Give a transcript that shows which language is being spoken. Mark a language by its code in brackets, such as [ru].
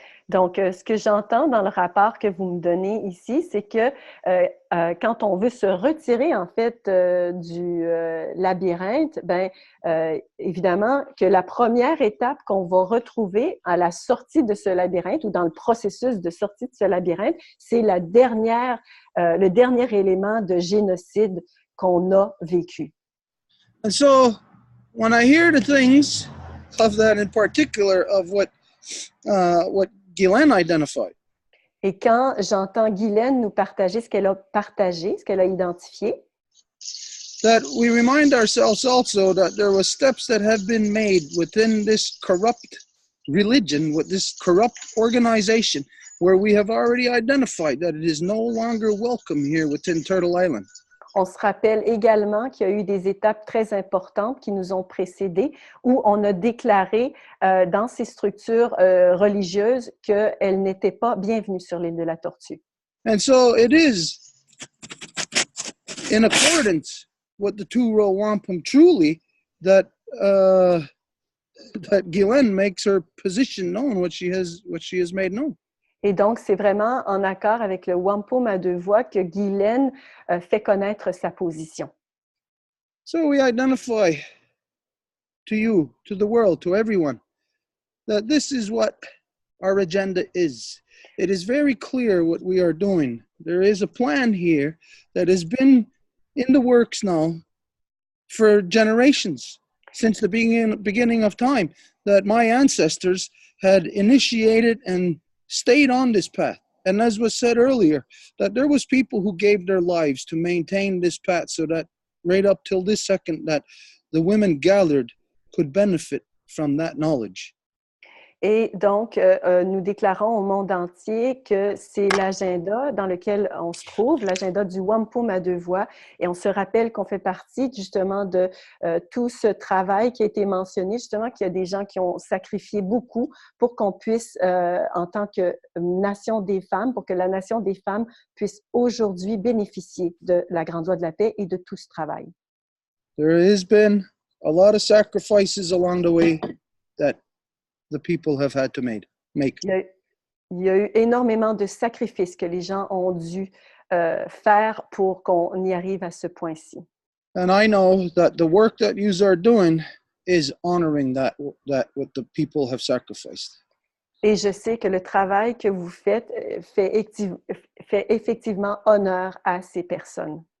[fr] Donc, ce que j'entends dans le rapport que vous me donnez ici, c'est que quand on veut se retirer, en fait, du labyrinthe, évidemment, que la première étape qu'on va retrouver à la sortie de ce labyrinthe ou dans le processus de sortie de ce labyrinthe, c'est le dernier élément de génocide qu'on a vécu. [en] And so, when I hear the things of that in particular of what Guylaine identified. [fr] Et quand j'entends Guylaine nous partager ce qu'elle a partagé, ce qu'elle a identifié, [en] that we remind ourselves also that there were steps that have been made within this corrupt religion, with this corrupt organization, where we have already identified that it is no longer welcome here within Turtle Island. [fr] On se rappelle également qu'il y a eu des étapes très importantes qui nous ont précédés où on a déclaré dans ces structures religieuses qu'elles n'étaient pas bienvenues sur l'île de la Tortue. [en] And so it is in accordance with the two-row wampum truly that Guylaine makes her position known, what she has made known. [fr] Et donc, c'est vraiment en accord avec le wampum à deux voix que Guylaine fait connaître sa position. [en] So we identify to you, to the world, to everyone, that this is what our agenda is. It is very clear what we are doing. There is a plan here that has been in the works now for generations, since the beginning of time, that my ancestors had initiated and stayed on this path. And as was said earlier, that there was people who gave their lives to maintain this path so that right up till this second that the women gathered could benefit from that knowledge. [fr] Et donc, nous déclarons au monde entier que c'est l'agenda dans lequel on se trouve, l'agenda du wampum à deux voix, et on se rappelle qu'on fait partie justement de tout ce travail qui a été mentionné, justement qu'il y a des gens qui ont sacrifié beaucoup pour qu'on puisse, en tant que nation des femmes, pour que la nation des femmes puisse aujourd'hui bénéficier de la grande loi de la paix et de tout ce travail. [en] There has been a lot of sacrifices along the way that the people have had to make. [fr] Il y a eu énormément de sacrifices que les gens ont dû faire pour qu'on y arrive à ce point-ci. [en] And I know that the work that you are doing is honoring that what the people have sacrificed. [fr] Et je sais que le travail que vous faites fait effectivement honneur à ces personnes.